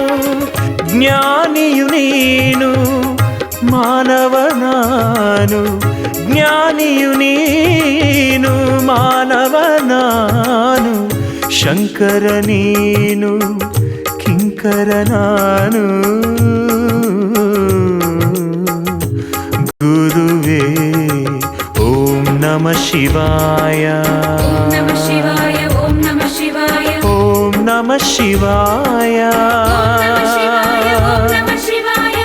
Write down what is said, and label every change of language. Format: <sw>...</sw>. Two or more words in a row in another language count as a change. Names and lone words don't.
<kn>ಜ್ಞಾನಿಯು ನೀನು ಮಾನವ ನಾನು ಜ್ಞಾನಿಯು ನೀನು ಮಾನವ ನಾನು ಶಂಕರ ನೀನು ಕಿಂಕರ ನಾನು ಗುರುವೇ</kn> <sa>ಓಂ ನಮಃ ಶಿವಾಯ ಓಂ ನಮಃ ಶಿವಾಯ ಓಂ ನಮಃ ಶಿವಾಯ ಓಂ ನಮಃ ಶಿವಾಯ ಓಂ ನಮಃ ಶಿವಾಯ</sa>